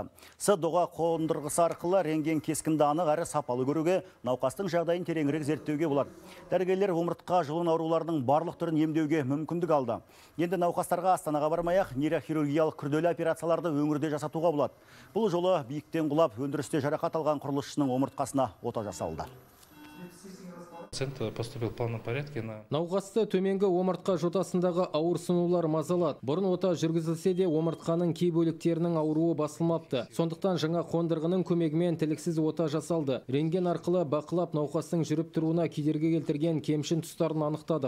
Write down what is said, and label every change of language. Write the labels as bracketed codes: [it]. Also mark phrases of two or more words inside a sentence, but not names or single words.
[kk] С-доға қондырғысы арқылы рентген кескінді анық әрі сапалы көруге, науқастың жағдайын тереңірек зерттеуге болады. Дәрігерлер омыртқа жұлын ауруларының барлық түрін емдеуге мүмкіндік алды. Енді науқастарға Астанаға бармай-ақ нейрохирургиялық күрделі операцияларды өңірде жасатуға болады. Бұл жолы биіктен құлап, өндірісте жарақат алған құрылысшының омыртқасына ота жасалды. [ru] Поступил в полном порядке. [kk] Науқасты төменгі омыртқа жотасындағы ауырсынулар мазалады. Бұрын ота жүргізілсе де омыртқаның кей бөліктерінің ауруы басылмапты. Сондықтан жаңа қондырғының көмегімен тіліксіз ота жасалды. Рентген арқылы бақылап науқастың жүріп тұруына кедергі келтірген кемшін тұстарын анықтадық.